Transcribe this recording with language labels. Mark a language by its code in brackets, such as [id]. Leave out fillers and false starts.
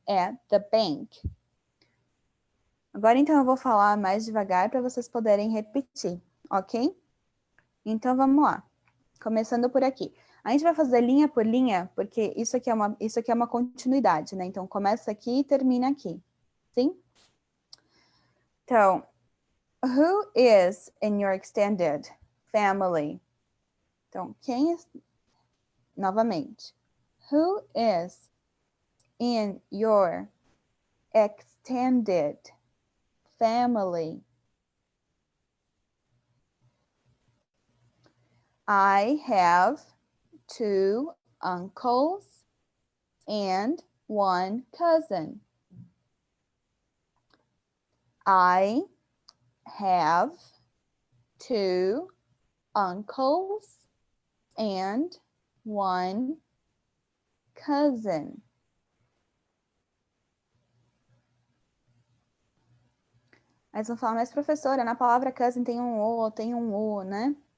[pt] É [en] the bank. [pt] Agora, então, eu vou falar mais devagar para vocês poderem repetir, ok? Então, vamos lá. Começando por aqui. A gente vai fazer linha por linha, porque isso aqui é uma continuidade, né? Então, começa aqui e termina aqui. Sim? [en] Então, who is in your extended family? [pt] Então, quem é... Novamente. [en] Who is in your extended family? I have 2 uncles and 1 cousin. I have 2 uncles and 1 cousin. [pt] Aí vão falar, mas professora, na palavra cousin tem um O, né?